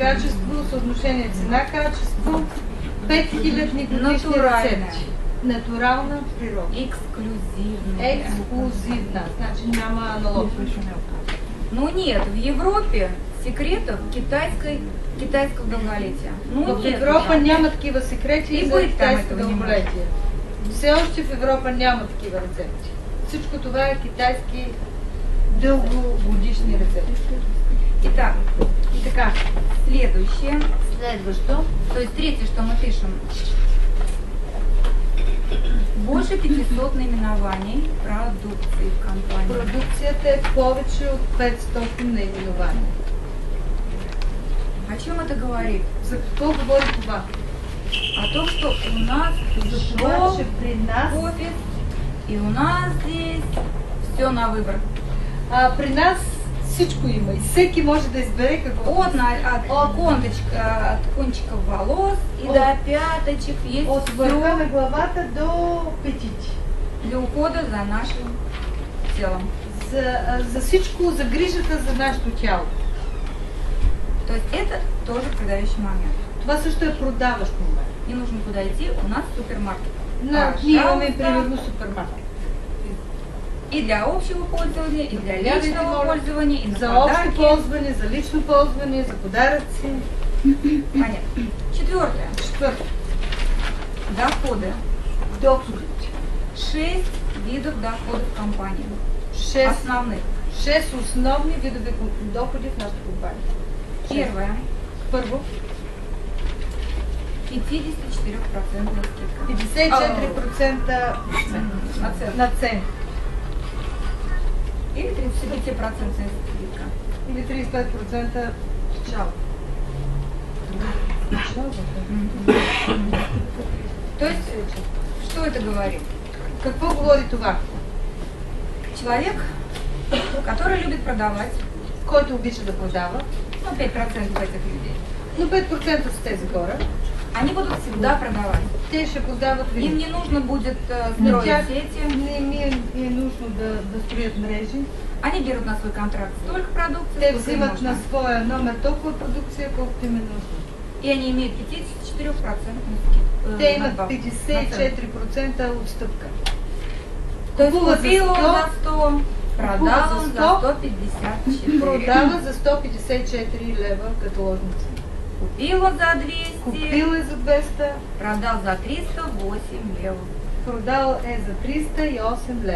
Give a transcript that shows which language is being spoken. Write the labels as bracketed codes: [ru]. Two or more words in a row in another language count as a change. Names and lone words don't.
[bg] Качество, съотношение цена-качество, 5000 годишни рецепти. Натурална природа. [ru] эксклюзивная. [bg] Ексклюзивна. Значи няма аналог. [ru] Ну нет, в Европе секретов китайского долголетия. Ну [bg] В [ru] нет. [bg] Европа там. няма такива секрети И за бъдете там китайско [ru] этого не [bg] дълголетие. Все още в Европа няма такива рецепти. Всичко това е китайски дългогодишни рецепти. [ru] Итак, [bg] И така, [ru] следующее. [bg] следващо. [ru] То есть третье, что мы пишем. Больше 500 наименований продукции в компании. [bg] Продукцията е повече от 500 наименования. [ru] О чем это говорит? [bg] За какво говори това? [ru] О том, что у нас [bg] Това, [ru] пришел [bg] че при нас, [ru] офис, и у нас здесь все на выбор. [bg] при нас всичко има и всеки може да избере какво. [ru] От кончиков волос и до пяточек есть [bg] От върха [ru] все [bg] на главата до петите. [ru] для ухода за нашим телом. [bg] За всичко, за грижата за нашето тяло. [ru] То есть это тоже продающий момент. [bg] Това също е продаващ момент. [ru] Не нужно куда идти, у нас супермаркет. [bg] Ние имаме [ru] Пожалуйста. [bg] примерно супермаркет. [ru] И для общего пользования, и для [bg] Глядайте, [ru] личного [bg] моля, [ru] пользования, и на [bg] За общо [ru] подарки. [bg] ползване, за лично ползване, за подаръци. [ru] Понятно. Четвертое. [bg] Четвърто. [ru] Доходы. [bg] Доходите. [ru] 6 видов доходов в компании. [bg] 6 [ru] Основных. [bg] основни видове доходи в нашата компания. [ru] Первое. [bg] Първо, [ru] 54% скидка. [bg] 54% наценка. [ru] Или 35% скидка. [bg] Или 35% печалба. [ru] То есть, что это говорит? [bg] Какво говори това? [ru] Человек, который любит продавать, [bg] Който обича да продава, [ru] ну 5% этих людей, [bg] но 5% са тези хора, [ru] они будут всегда продавать. [bg] те ще продават [ru] Им [bg] винаги. [ru] не нужно будет [bg] На [ru] строить [bg] тях [ru] сети. [bg] не ми е нужно да строят мрежи. [ru] Они берут на свой контракт столько продукции, [bg] Те [ru] сколько им [bg] взимат [ru] нужно. [bg] на своя номер толкова продукция, колкото им е нужно. [ru] И они имеют 54% скидку. [bg] Те имат 54% отстъпка. [ru] То есть [bg] Купува за [ru] купила 100, [bg] за 100, продала [ru] за [bg] за 100, [ru] 154. [bg] Продава за 154 лева каталожница. [ru] Купила за 200, [bg] Купил е за 200, [ru] продал за 308 лев. [bg] продал е за 308 лева.